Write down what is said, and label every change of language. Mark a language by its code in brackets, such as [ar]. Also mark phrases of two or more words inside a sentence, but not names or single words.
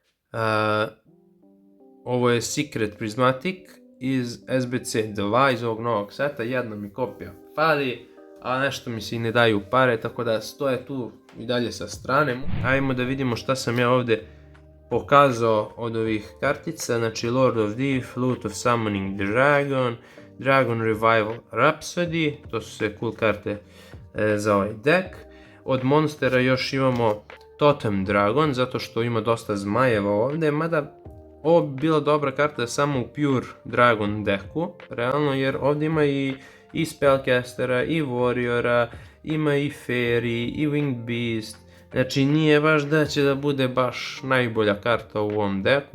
[bs] Ovo je Secret Prismatic iz SBC 2 iz ovog novog seta, jedna mi kopija fali, a nešto mi se i ne daju pare, tako da stoje tu i dalje sa strane. Ajmo da vidimo šta sam ja ovdje pokazao od ovih kartica, znači Lord of Death, Loot of Summoning Dragon, Dragon Revival Rhapsody, to su sve cool karte za ovaj deck. Od monstera još imamo Totem Dragon, zato što ima dosta zmajeva ovdje, mada ovo bi bila dobra karta samo u Pure Dragon decku, realno, jer ovdje ima i Spellcastera, i Warriora, ima i Fairy, i Winged Beast, znači nije baš da će da bude baš najbolja karta u ovom deku.